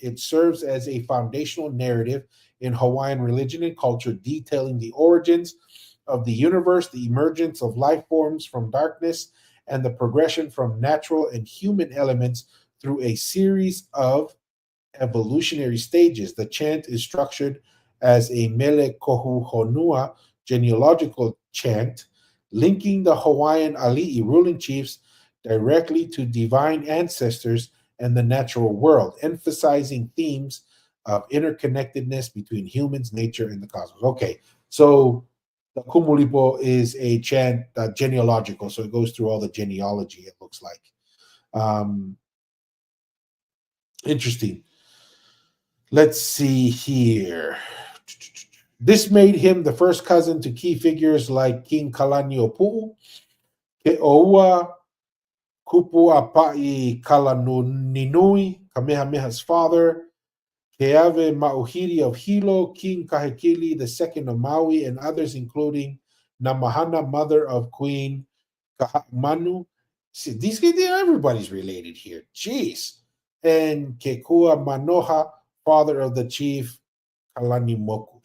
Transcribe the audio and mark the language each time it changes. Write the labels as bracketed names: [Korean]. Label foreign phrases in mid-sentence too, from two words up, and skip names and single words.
[English] It serves as a foundational narrative in Hawaiian religion and culture, detailing the origins of the universe, the emergence of life forms from darkness, and the progression from natural and human elements through a series of evolutionary stages. The chant is structured as a [Hawaiian] mele kohu honua [English] genealogical chant linking the Hawaiian Ali'i ruling chiefs directly to divine ancestors and the natural world, emphasizing themes of interconnectedness between humans, nature, and the cosmos. Okay, so the Kumulipo is a chant, genealogical, so it goes through all the genealogy, it looks like. Interesting. Let's see here. This made him the first cousin to key figures like King Kalaniʻopuʻu, Keʻoua, Kupuapaʻi Kalaninui, Kamehameha's father, Keawe Mauhiri of Hilo, King Kahekili II of Maui, and others, including Namahana, mother of Queen Kahamanu. See, these guys, everybody's related here. Jeez. And Kekua Manoha, father of the chief Kalanimoku.